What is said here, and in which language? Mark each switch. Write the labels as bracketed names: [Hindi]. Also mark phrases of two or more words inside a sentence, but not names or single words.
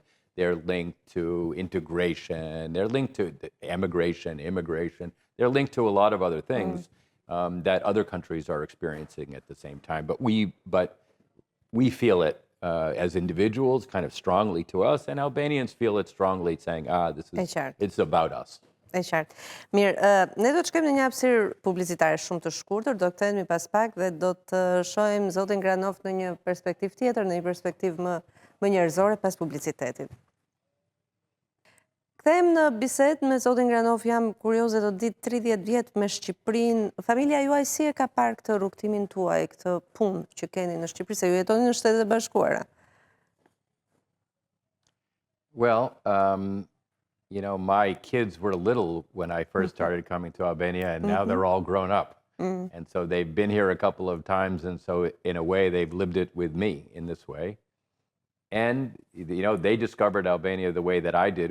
[English] They're linked to integration. They're linked to immigration. They're linked to a lot of other things that other countries are experiencing at the same time. But we feel it as individuals, kind of strongly to us, and Albanians feel it strongly, saying, it's about us. [Albanian] E qartë. Mirë, ne do të shkojmë në një hapësirë publicitare shumë të shkurtër, do kthehemi pas pak dhe do të shohim zotin Granoff në një perspektivë tjetër, në një perspektivë më njerëzore pas publicitetit. Kthehem në bisedë me zotin Granoff, jam kurioze të ditë 30 vjet me Shqipërinë. Familja juaj si e ka parë këtë rrugtimin tuaj, këtë punë që keni në Shqipëri, se ju jetoni në Shtetet e Bashkuara? [English] Well, my kids were little when I first started coming to Albania, and now they're all grown up. And so they've been here a couple of times, and so in a way they've lived it with me in this way. And, they discovered Albania the way that I did.